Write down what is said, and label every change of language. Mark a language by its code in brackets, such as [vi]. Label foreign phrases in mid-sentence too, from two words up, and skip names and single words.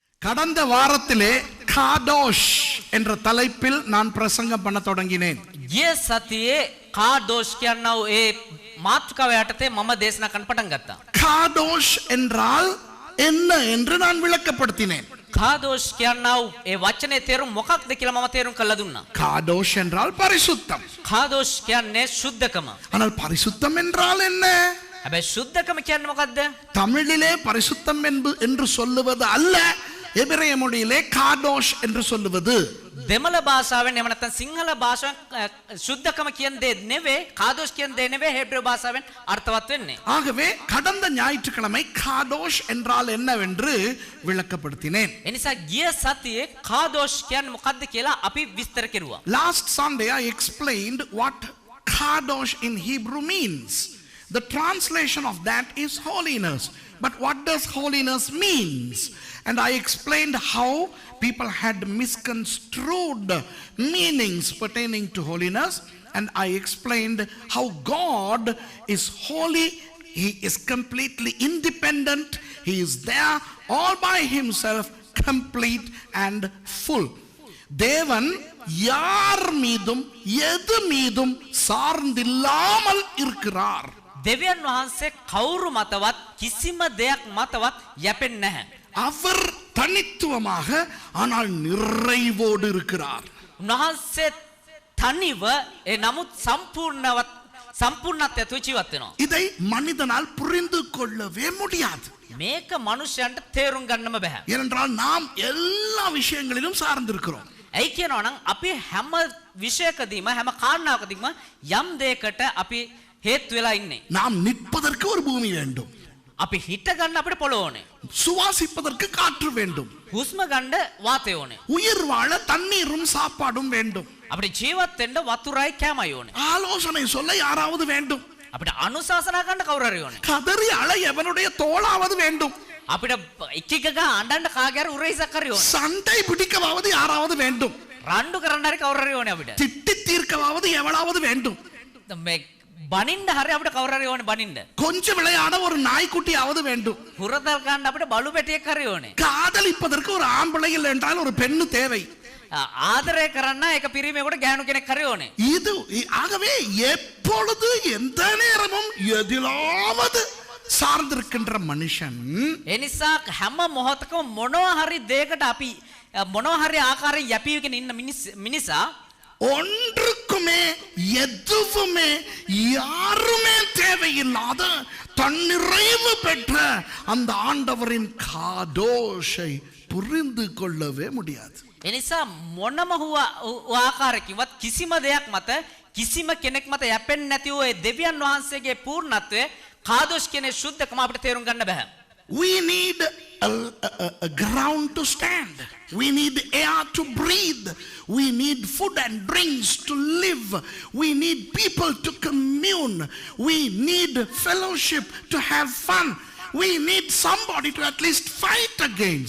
[ta] கடந்த வாரத்திலே காடோஷ் என்ற தலைப்பில் நான் பிரசங்கம் பண்ண தொடங்கினேன். [si] ගිය සතියේ කාඩෝෂ් කියනව ඒ මාතෘකාව යටතේ මම දේශනා කරන්න පටන් ගත්තා. [ta] காடோஷ் என்றால் என்ன என்று நான் விளக்கப்படுத்தினேன். [si] කාඩෝෂ් කියනව ඒ වචනේ තේරුම මොකක්ද කියලා මම තේරුම් කරලා දුන්නා. [ta] காடோஷ் என்றால் பரிசுத்தம். [si] කාඩෝෂ් කියන්නේ සුද්ධකම. [ta] ஆனால் பரிசுத்தம் என்றால் என்ன? [si] හැබැයි සුද්ධකම කියන්නේ මොකද්ද? [ta] தமிழிலே பரிசுத்தம் என்று சொல்லுவது அல்ல, எபிரேய மொழியிலே காடோஷ் என்று சொல்லுவது. [si] දෙමළ භාෂාවෙන් එහෙම නැත්නම් සිංහල භාෂාවෙන් සුද්ධකම කියන දේ නෙවෙයි, කාඩෝෂ් කියන දේ නෙවෙයි හේබ්‍රේව භාෂාවෙන් අර්ථවත් වෙන්නේ. [ta] ஆகவே கடந்த ஞாயிற்றுக்கிழமை காடோஷ் என்றால் என்னவென்று விளக்கப்படுத்தினேன். [si] එනිසා ගිය සතියේ කාඩෝෂ් කියන්නේ මොකද්ද කියලා අපි විස්තර කෙරුවා. [en] Last Sunday I explained what kadosh in Hebrew means. The translation of that is holiness. But what does holiness means? And I explained how people had misconstrued meanings pertaining to holiness. And I explained how God is holy. He is completely independent. He is there all by himself, complete and full. [ta] தேவன் யார் மீதும் எது மீதும் சார்ந்தில்லாமல் இருக்கிறார். [si] දෙවියන් වහන්සේ කවුරු මතවත් කිසිම දෙයක් මතවත් යැපෙන්නේ නැහැ. [ta] அவர் தனித்துவமாக ஆனால் நிறைவோடு இருக்கிறார். [si] උන්වහන්සේ තනිව ඒ නමුත් සම්පූර්ණත්වයට ජීවත් වෙනවා. [ta] இதை மனிதனால் புரிந்து கொள்ளவே முடியாது. [si] මේක මනුෂ්‍යයන්ට තේරුම් ගන්නම බෑ. [ta] ஏனென்றால் நாம் எல்லா விஷயங்களிலும் சார்ந்திருக்கிறோம். [si] ඇයි කියනවා නම් අපි හැම විෂයකදීම හැම කාරණාවකදීම යම් දෙයකට අපි හේතු වෙලා ඉන්නේ. [ta] நாம் நிற்பதற்கு ஒரு பூமி வேண்டும். [si] අපි හිට ගන්න අපිට පොළොව ඕනේ. [ta] சுவாசிப்பதற்கு காற்று வேண்டும். [si] හුස්ම ගන්න වාතය ඕනේ. [ta] உயிர் வாழ தண்ணீரும் சாப்பாடும் வேண்டும். [si] අපිට ජීවත් වෙන්න වතුරයි කැමයි ඕනේ. [ta] ஆலோசனை சொல்ல யாராவது வேண்டும். [si] අපිට අනුශාසනා ගන්න කවුරු හරි ඕනේ. [ta] கதறி அழ எவனுடைய தோளாவது வேண்டும். [si] අපිට එක එක ගා අඬන්න කාගේ හරි උරහිසක් හරි ඕනේ. [ta] சண்டை பிடிக்கவாவது யாராவது வேண்டும். [si] රණ්ඩු කරන්න හරි කවුරු හරි ඕනේ අපිට. [ta] திட்டி தீர்க்கவாவது எவளாவது வேண்டும். [si] මේ බනින්න හරි අපිට කවුරු හරි ඕනේ බනින්න. [ta] கொஞ்சம் விளையாட ஒரு நாய்க்குட்டியாவது வேண்டும். [si] හුරතල් ගන්න අපිට බලු පැටියෙක් හරි ඕනේ. [ta] காதலிப்பதற்கு ஒரு ஆம்பளை இல்லை என்றால் ஒரு பெண்ணு தேவை. [si] ආදරය කරන්න එක පිරිමේකට ගෑනු කෙනෙක් හරි ඕනේ. [ta] இது ஆகவே எப்பொழுது எந்த நேரமும் எதிலாவது சார்ந்திருக்கின்ற மனுஷன் [si] ඒ නිසා හැම මොහොතකම මොනවා හරි දෙයකට අපි මොනවා හරි ආකාරයෙන් යැපීගෙන ඉන්න මිනිසා [ta] ஒன்றுக்குமே எதுவுமே யாருமே தேவையில்லாத தன்னிறைவு பெற்ற அந்த ஆண்டவரின் காடோஷை புரிந்து கொள்ளவே முடியாது. [si] ඒ නිසා මොනම ආකාරයකින්වත් කිසිම දෙයක් මත කිසිම කෙනෙක් මත යැපෙන්නේ නැති ඔය දෙවියන් වහන්සේගේ පූර්ණත්වය කාදෝෂ් කියන සුද්ධකම අපිට තේරුම් ගන්න බෑ. [en] We need a ground to stand. We need air to breathe. We need food and drinks to live. We need people to commune. We need fellowship to have fun. We need somebody to at least fight against.